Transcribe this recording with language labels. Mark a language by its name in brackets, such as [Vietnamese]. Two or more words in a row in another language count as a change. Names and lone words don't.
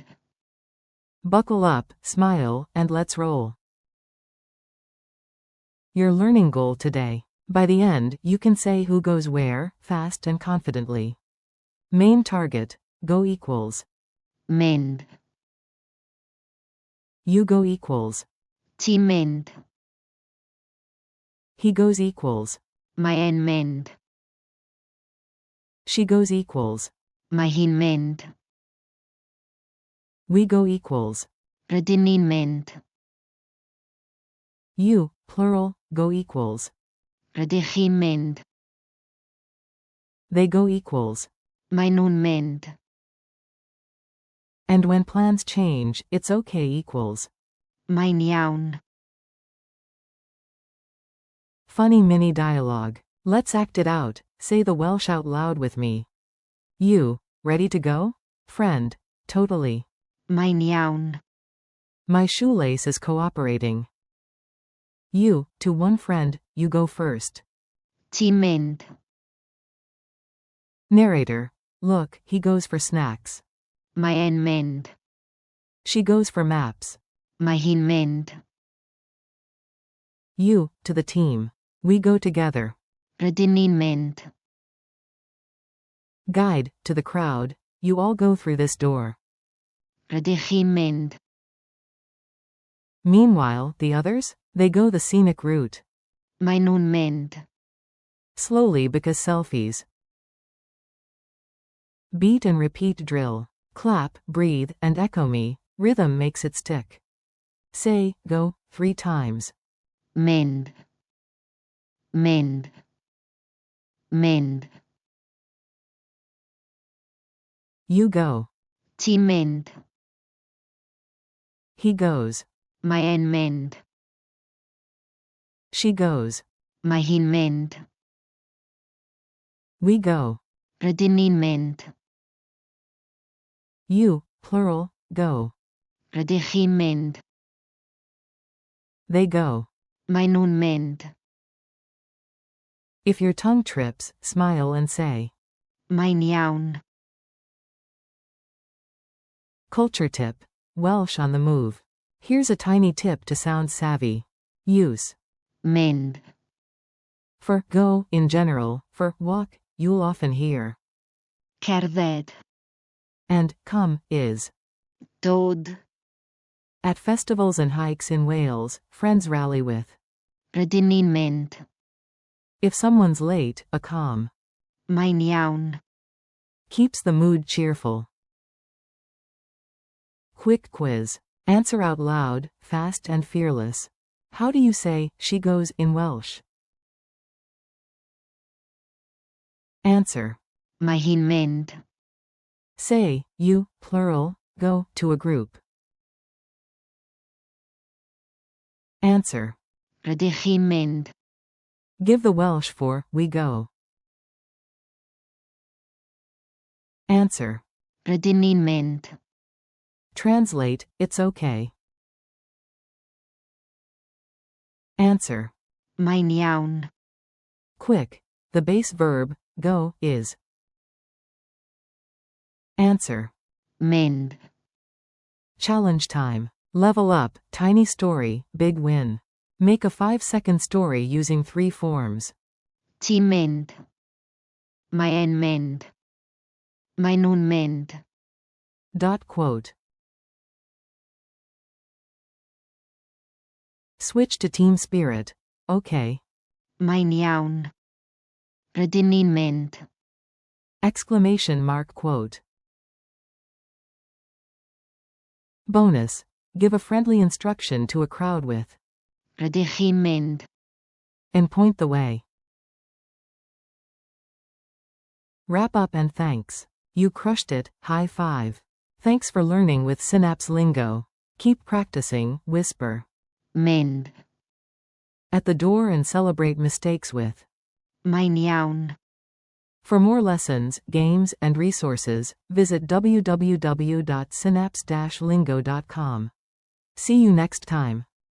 [English] Buckle up, smile, and let's roll. Your learning goal today. By the end, you can say who goes where, fast and confidently. Main target, go equals. mynd, You go equals. [Welsh] ti'n mynd, [English] He goes equals. [Welsh] mae e'n mynd, [English] She goes equals. [Welsh] mae hi'n mynd, [English] We go equals. [Welsh] rydyn ni'n mynd, [English] You, plural, go equals. [Welsh] rydych chi'n mynd, [English] They go equals. [Welsh] mae nhw'n mynd, [English] And when plans change, it's okay equals. [Welsh] mae'n iawn, [English] Funny mini dialogue. Let's act it out. Say the Welsh out loud with me. You, ready to go? Friend, totally. [Welsh] mae'n iawn, [English] My shoelace is cooperating. You, to one friend, you go first. [Welsh] ti'n mynd, [English] Narrator. Look, he goes for snacks. [Welsh] mae e'n mynd, [English] She goes for maps. [Welsh] mae hi'n mynd, [English] You, to the team. We go together. [Welsh] rydyn ni'n mynd, [English] Guide, to the crowd. You all go through this door. [Welsh] rydych chi'n mynd, [English] Meanwhile, the others? They go the scenic route. [Welsh] mae nhw'n mynd, [English] Slowly because selfies. Beat and repeat drill. Clap, breathe, and echo me. Rhythm makes it stick. Say, go, 3 times. [Welsh] mynd, mynd, mynd, [English] You go. [Welsh] ti'n mynd, [English] He goes. [Welsh] mae e'n mynd, [English] She goes. [Welsh] mae hi'n mynd, [English] We go. [Welsh] rydyn ni'n mynd, [English] You, plural, go. [Welsh] rydych chi'n mynd, [English] They go. [Welsh] mae nhw'n mynd, [English] If your tongue trips, smile and say. [Welsh] mae'n iawn, [English] Culture tip. Welsh on the move. Here's a tiny tip to sound savvy. Use. mynd, For go, in general, for walk, you'll often hear. cerdded, And come is. dod, At festivals and hikes in Wales, friends rally with. [Welsh] rydyn ni'n mynd, [English] If someone's late, a calm. [Welsh] mae'n iawn, [English] Keeps the mood cheerful. Quick quiz. Answer out loud, fast and fearless. How do you say, she goes, in Welsh? Answer. [Welsh] mae hi'n mynd, [English] Say, you, plural, go, to a group. Answer. [Welsh] rydych chi'n mynd, [English] Give the Welsh for, we go. Answer. [Welsh] rydyn ni'n mynd, [English] Translate, it's okay. Answer. [Welsh] mae'n iawn, [English] Quick. The base verb, go, is. Answer. mynd, Challenge time. Level up, tiny story, big win. Make a 5-second story using 3 forms. [Welsh] ti'n mynd, mae e'n mynd, mae nhw'n mynd, [English] Quote. Switch to team spirit. Okay. [Welsh] mae'n iawn, rydyn ni'n mynd, [English] Exclamation mark quote. Bonus. Give a friendly instruction to a crowd with. [Welsh] rydych chi'n mynd, [English] And point the way. Wrap up and thanks. You crushed it, high five. Thanks for learning with Synapse Lingo. Keep practicing, whisper. mynd. At the door and celebrate mistakes with. [Welsh] Mae'n iawn. [English] For more lessons, games, and resources, visit www.synapse-lingo.com. See you next time.